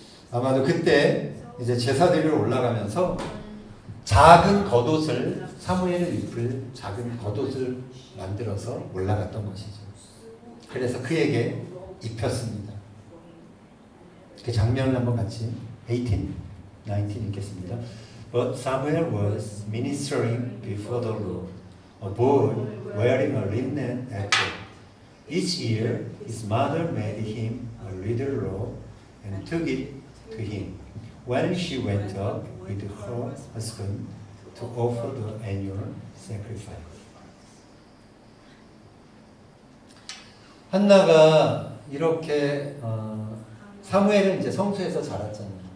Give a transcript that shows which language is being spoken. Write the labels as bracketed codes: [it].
[ko] 아마도 그때 이제 제사 드리러 올라가면서 작은 겉옷을 사무엘을 입을 작은 겉옷을 만들어서 올라갔던 것이죠. 그래서 그에게 입혔습니다. 그 장면을 한번 같이 18, 19 읽겠습니다. [en] But Samuel was ministering before the Lord, a boy wearing a linen apron. Each year his mother made him a little robe and took it to him when she went up with her husband to offer the annual sacrifice. [ko] 한나가 이렇게 사무엘은 이제 성소에서 자랐잖아요.